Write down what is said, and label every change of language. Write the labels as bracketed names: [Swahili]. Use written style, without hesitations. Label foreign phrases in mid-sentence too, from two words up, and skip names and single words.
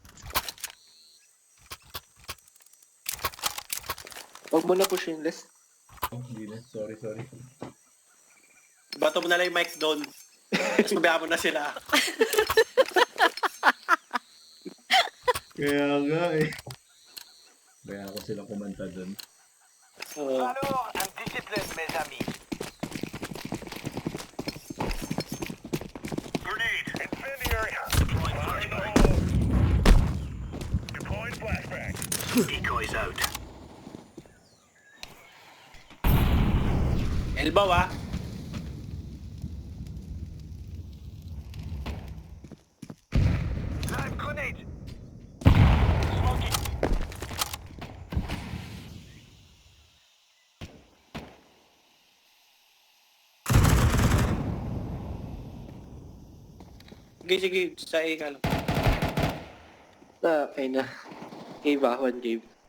[Filipino] Huwag mo na pushin, Les. Oh, hindi na. Sorry. Bato mo na lang yung mic doon. Tapos mabayaan mo na sila. Kaya nga eh. Kaya ako sila kumanta dun. [French] Alors, un discipline, mes amis. [English] Grenade. Incendiary. Fire in the hole. Deploying flashbang. Decoys out. Elbow ah. Live grenade. [Filipino] Sige. Sa A ka lang. [English] Okay na. Cave ah. One cave.